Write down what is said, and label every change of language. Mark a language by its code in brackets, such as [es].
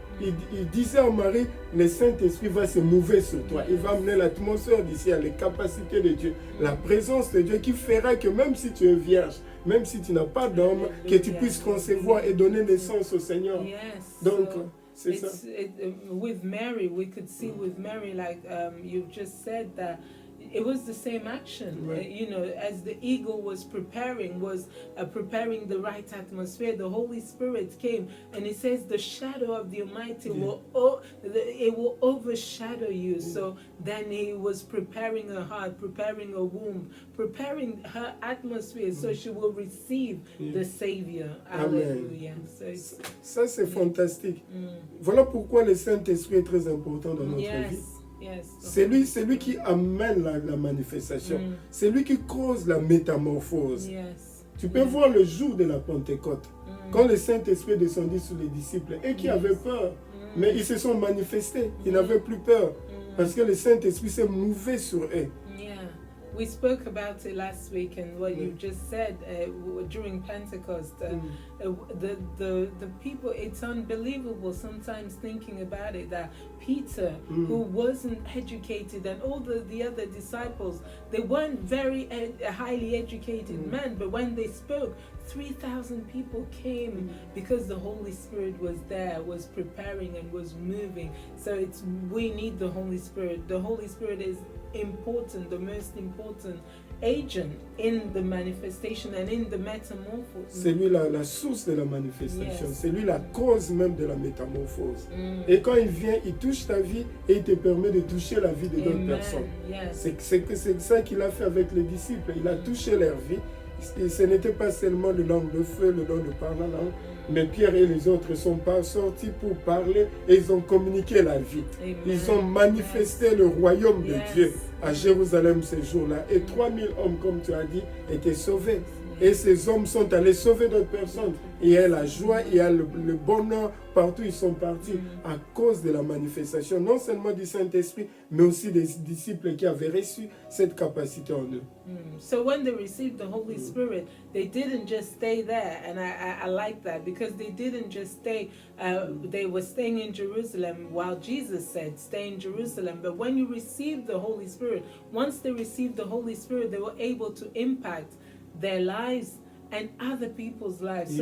[fr] Il disait à Marie, le Saint-Esprit va se mouver sur toi. Il va amener l'atmosphère d'ici, les capacités de Dieu, la présence de Dieu qui fera que même si tu es vierge, même si tu n'as pas d'homme, que tu puisses concevoir et donner naissance au Seigneur. Donc, [en] with Mary, we could see with Mary, like you've just said, that it was the same action. You know, as the eagle was preparing the right atmosphere, the Holy Spirit came, and it says the shadow of the Almighty will overshadow you. So then he was preparing her heart, preparing her womb, preparing her atmosphere, so she will receive the Savior. Hallelujah. [fr] Ça c'est fantastique. Voilà pourquoi le Saint-Esprit est très important dans notre vie. C'est lui qui amène la manifestation. C'est lui qui cause la métamorphose. Tu peux voir le jour de la Pentecôte, quand le Saint-Esprit descendit sur les disciples et qui avaient peur. Mais ils se sont manifestés, ils n'avaient plus peur. Parce que le Saint-Esprit s'est mouvé sur eux. [en] Yeah. We spoke about it last week, and what you just said during Pentecost, the people, it's unbelievable sometimes thinking about it, that Peter, who wasn't educated, and all the other disciples, they weren't very highly educated men, but when they spoke, 3,000 people came because the Holy Spirit was there, was preparing and was moving. So we need the Holy Spirit. The Holy Spirit is important, the most important agent in the manifestation and in the metamorphosis. [fr] C'est lui la source de la manifestation, c'est lui la cause même de la métamorphose. Et quand il vient, il touche ta vie et il te permet de toucher la vie de d'autres personnes. C'est ça qu'il a fait avec les disciples, il a touché leur vie. Et ce n'était pas seulement le langue de feu, le don de parler la langue, mais Pierre et les autres sont pas sortis pour parler et ils ont communiqué la vie. Amen. Ils ont manifesté le royaume de Dieu à Jérusalem ces jours-là. Et 3000 hommes, comme tu as dit, étaient sauvés. Et ces hommes sont allés sauver d'autres personnes. Il y a la joie, il y a le bonheur partout ils sont partis à cause de la manifestation, non seulement du Saint-Esprit, mais aussi des disciples qui avaient reçu cette capacité en eux. [en] So when they received the Holy Spirit, they didn't just stay there, and I like that, because they didn't just stay, they were staying in Jerusalem while Jesus said, stay in Jerusalem. But when you receive the Holy Spirit, once they received the Holy Spirit, they were able to impact their lives and other people's lives.